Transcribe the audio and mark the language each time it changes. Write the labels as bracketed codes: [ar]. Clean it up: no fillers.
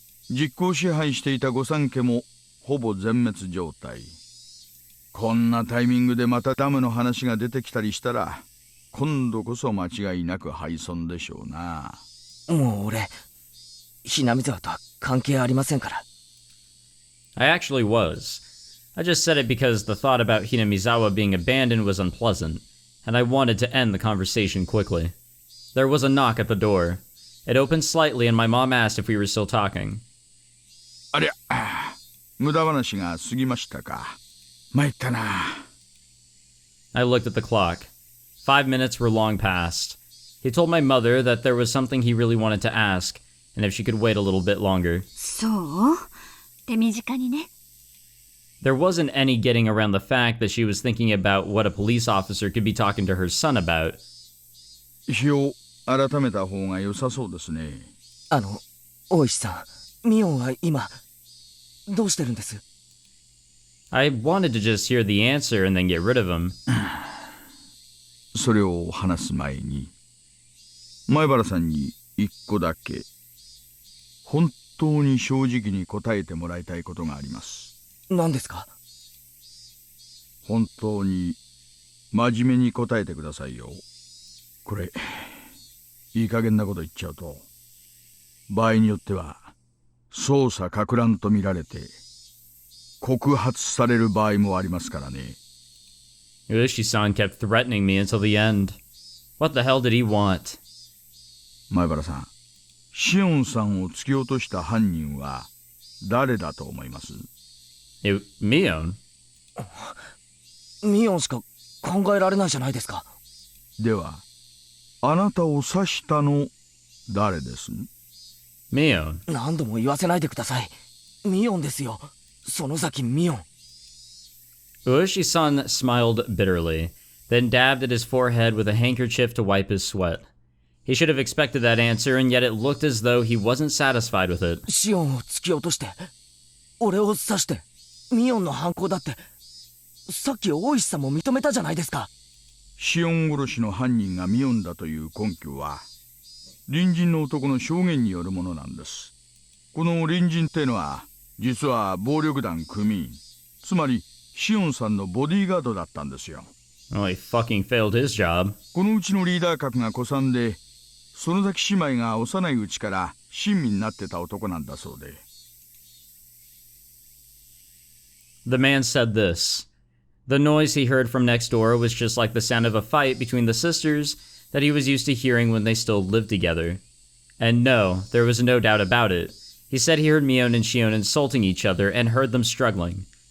[ja] 実効支配していた御三家もほぼ全滅状態。こんなタイミングでまたダムの話が出てきたりしたら、今度こそ間違いなく敗損でしょうな。もう俺、Hinamizawaとは関係ありませんから。 [en] I actually was. I just said it because the thought about Hinamizawa being abandoned was unpleasant, and I wanted to end the conversation quickly. There was a knock at the door. It opened slightly and my mom asked if we were still talking. [ja] ありゃ、無駄話が過ぎましたか。参ったな。 [en] I looked at the clock. 5 minutes were long past. He told my mother that there was something he really wanted to ask, and if she could wait a little bit longer. [ja] そう？手短にね。 [en] There wasn't any getting around the fact that she was thinking about what a police officer could be talking to her son about. [ja] 日を改めた方が良さそうですね。大石さん、ミオンは今、どうしてるんです？ [en] I wanted to just hear the answer and then get rid of him. [ja] それを話す前に、前原さんに一個だけ、本当に正直に答えてもらいたいことがあります。何ですか？本当に真面目に答えてくださいよ。これ、いい加減なこと言っちゃうと、場合によっては、捜査か乱と見られて、告発される場合もありますからね。 [en] Ushi-san kept threatening me until the end. What the hell did he want? [ja] 前原さん、シオンさんを突き落とした犯人は誰だと思います？ Mion? ミオンしか考えられないじゃないですか。では、あなたを刺したの誰です？ Mion. 何度も言わせないでください。ミオンですよ。園崎ミオン。 [en] Ushi-san smiled bitterly, then dabbed at his forehead with a handkerchief to wipe his sweat. He should have expected that answer, and yet it looked as though he wasn't satisfied with it. [ja] シオンを突き落として、俺を刺して、ミオンの犯行だって、さっき大石さんも認めたじゃないですか。シオン殺しの犯人がミオンだという根拠は、隣人の男の証言によるものなんです。この隣人ってのは、実は暴力団組員、つまりシオンさんのボディーガードだったんですよ。 [en] Well, he fucking failed his job. [ja] このうちのリーダー格が古参で、園崎姉妹が幼いうちから親身になってた男なんだそうで。 [en] The man said this. The noise he heard from next door was just like the sound of a fight between the sisters that he was used to hearing when they still lived together. And no, there was no doubt about it. He said he heard Mion and Shion insulting each other and heard them struggling.